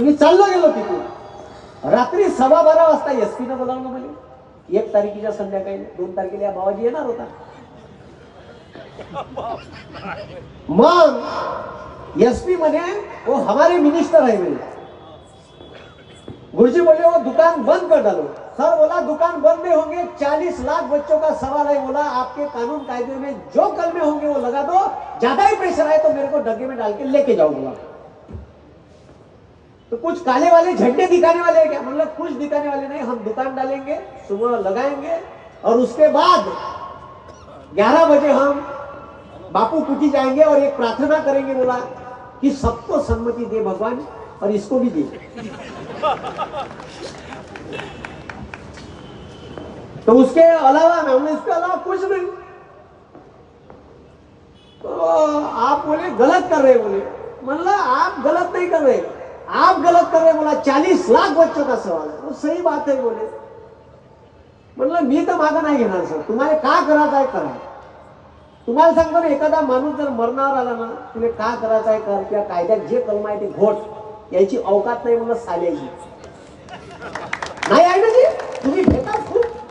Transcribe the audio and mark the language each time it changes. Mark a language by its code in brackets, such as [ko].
[mr] मी चाललो गेलो तिथून. रात्री 12:15 वाजता SP न बोलावलं म्हणे. 1 तारखेच्या संध्याकाळी 2 तारखेला या बाबाजी येणार होता. [hi] मग SP म्हणे वो हमारे मिनिस्टर है म्हणे. गुरुजी बोले वो दुकान बंद कर डालो. सर बोला दुकान बंद नहीं होंगे, 40 लाख बच्चों का सवाल है. बोला आपके कानून कायदे में जो कलमे होंगे वो लगा दो, ज्यादा ही प्रेशर आए तो मेरे को डग्गे में डाल के लेके जाओ. बोला तो कुछ काले वाले झंडे दिखाने वाले हैं क्या. मतलब कुछ दिखाने वाले नहीं, हम दुकान डालेंगे, सुबह लगाएंगे और उसके बाद 11 बजे हम बापू कुटी जाएंगे और एक प्रार्थना करेंगे. बोला कि सबको सम्मति दे भगवान और इसको भी दे. तो उसके अलावा मैं इसके अलावा कुछ नहीं. तो आप बोले गलत कर रहे. बोले मतलब आप गलत नहीं कर रहे, आप गलत कर रहे. बोला 40 लाख बच्चों का सवाल है. तो सही बात है. बोले मतलब [mr] मी तर मागं नाही घेणार सर, तुम्हाला का करायचं आहे करा. तुम्हाला सांगतो ना, एखादा माणूस जर मरणावर आला ना, तुला का करायचं आहे कर, किंवा कायद्यात जे कलम आहे ते घोट, याची अवकात नाही म्हणून साल्याची नाही आहे ना जी. तुम्ही भेटाच खूप.